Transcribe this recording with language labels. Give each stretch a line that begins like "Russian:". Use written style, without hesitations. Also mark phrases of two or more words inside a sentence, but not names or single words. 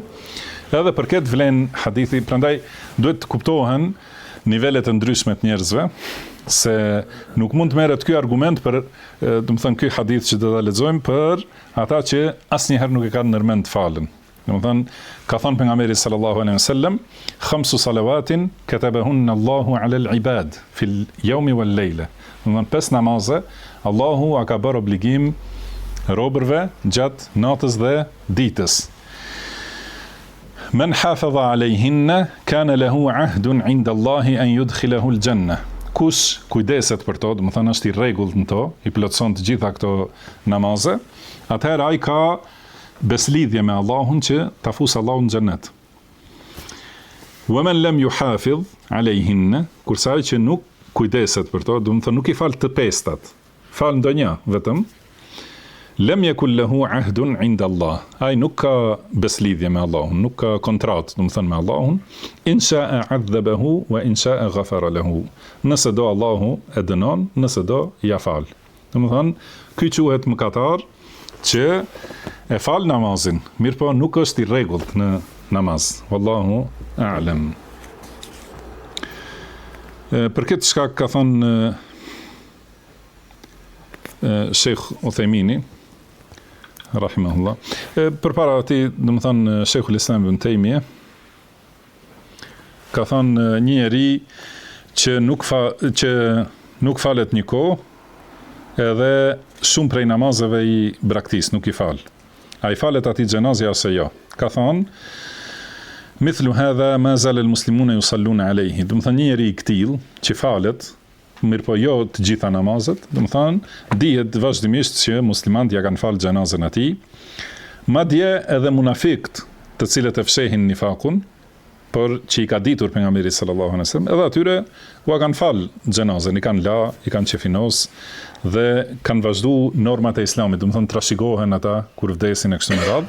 Albanian: Edhe për këtë vlen hadithi, prandaj duhet të kuptohen nivelet e ndryshme të njerëzve, se nuk mund të merret ky argument për, domethënë ky hadith që do ta lexojmë për ata që asnjëherë nuk e kanë ndërmend të falen. Domethënë ka thënë pejgamberi
Arabic: صلى الله عليه وسلم خمس صلوات كتبهن الله على العباد في اليوم والليلة."
Albanian: Domethënë 5 namaze Allahu a ka bërë obligim robërve gjatë natës dhe ditës.
Arabic: من حافظ عليهن كان له عهد عند الله أن يدخله الجنة.
Albanian: Kush kujdeset për to, domethënë është i rregullt në to, i plotson të gjitha këto namaze, atëherë ai ka beslidhje me Allahun që ta fusë Allahun në xhenet.
Arabic: ومن لم يحافظ عليهن,
Albanian: kurse ai që nuk kujdeset për to, domethënë nuk i fal të pestat, fal ndonjë vetëm,
Arabic: لم يكن له عهد عند الله.
Albanian: Ai nuk ka beslidhje me Allahun, nuk ka kontratë, do të thënë me Allahun.
Arabic: إن شاء عذبه وإن شاء غفر له.
Albanian: Nëse do Allahu e dënon, nëse do ja fal. Do të thënë, ky quhet mëkatar që e fal namazin, mirë po nuk është i rregullt në namaz.
Arabic: والله أعلم.
Albanian: Për këtë shkak ka thënë Sheikh Uthejmini rahimahullah, përpara atij, domethënë Sheikhul Islam Ibn Taymiyah ka thënë një njeri që nuk falet një kohë, edhe shumë prej namazeve i braktis, nuk i fal. A i falet atij xhenazja ose jo? Ka thënë
Arabic: مثل هذا ما زال المسلمون يصلون عليه.
Albanian: Do të thënë një njeri i tillë që falet, mirë po jo të gjitha namazet, do të thënë dihet vazhdimisht që muslimanët ja kanë falë xhenazën atij, madje edhe munafiqët, të cilët e fshehin nifakun, por që i ka ditur pejgamberi
Arabic: صلى الله عليه وسلم,
Albanian: edhe atyre u kanë falë xhenazën, i kanë la, i kanë qefinos dhe kanë vazhdu normat e islamit, do të thënë trashëgohen ata kur vdesin e kështu me radhë.